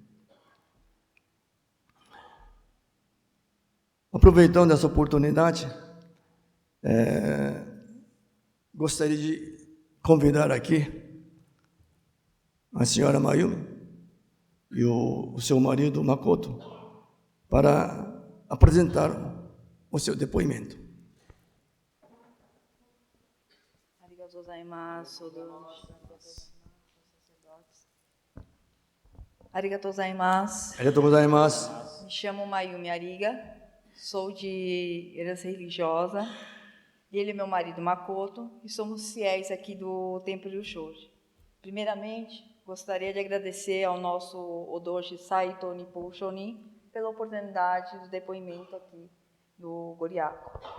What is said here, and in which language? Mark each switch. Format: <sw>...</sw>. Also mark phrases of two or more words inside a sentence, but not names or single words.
<pt>Aproveitando essa oportunidade, gostaria de convidar aqui a senhora Mayumi e o seu marido Makoto para apresentar o seu depoimento.</pt> <ja>ありがとうございます. ありがとうございます. ありがとうございます.</ja> <pt>Me chamo Mayumi Ariga, sou de herança religiosa. Ele é meu marido Makoto e somos fiéis aqui do Templo Ryushoji. Primeiramente, gostaria de agradecer ao nosso Odoshi Saito Nippon Shonin pela oportunidade do depoimento aqui do Goriaco.</pt>